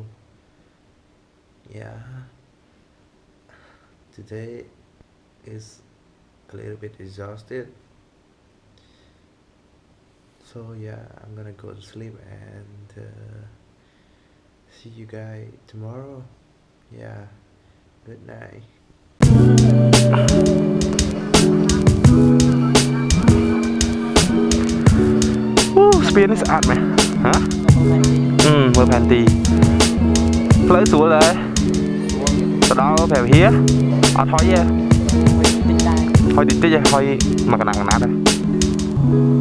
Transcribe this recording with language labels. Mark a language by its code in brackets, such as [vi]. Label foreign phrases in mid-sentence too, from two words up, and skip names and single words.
[en] Yeah, today is a little bit exhausted, so yeah, I'm gonna go to sleep and see you guys tomorrow. Yeah, good night. [km] Spin នេះស្អាតមែនហ៎មើលផែនទីផ្លូវស្រួលហើយទៅដល់ព្រះវិហារអត់ហុយទេហុយតិចៗហុយមួយកណ្ដាំកណ្ដាត់ទេ